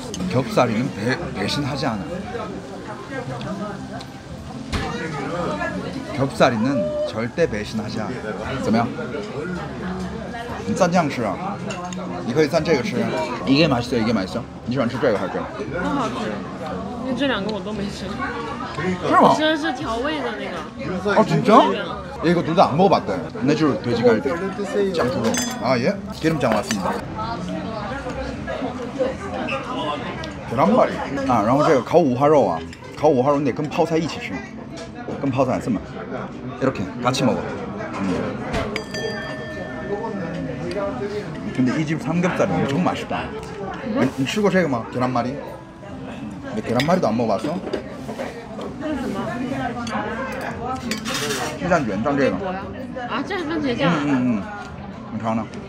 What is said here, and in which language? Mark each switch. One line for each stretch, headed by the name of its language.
Korean: 겹살이는 배신하지 않아. 겹살이는 절대 배신하지 않아.
Chinese: 怎么样?你蘸酱吃啊？你可以蘸这个吃。
Korean: 이게 맛있어, 이게 맛있어.
Chinese: 你喜欢吃这个还是这个？都好吃，因为这两个我都没吃。是吗？我吃的是调味的那个。
Korean: 진짜? 얘 이거 둘 다 안 먹어봤대. 내줄 돼지갈비, 짱두롱. 예. 기름장 왔습니다. 계란말이.
Chinese: 然后这个烤五花肉啊，烤五花肉你得跟泡菜一起吃，跟泡菜这么
Korean: 이렇게 같이 먹어. 근데 이 집 삼겹살이 엄청 맛있다.
Chinese: 니吃过这个吗? 계란말이?
Korean: 근데 계란말이도 안 먹어봤어?
Chinese: 鸡蛋卷蘸这个。啊，这是番茄酱。你尝尝。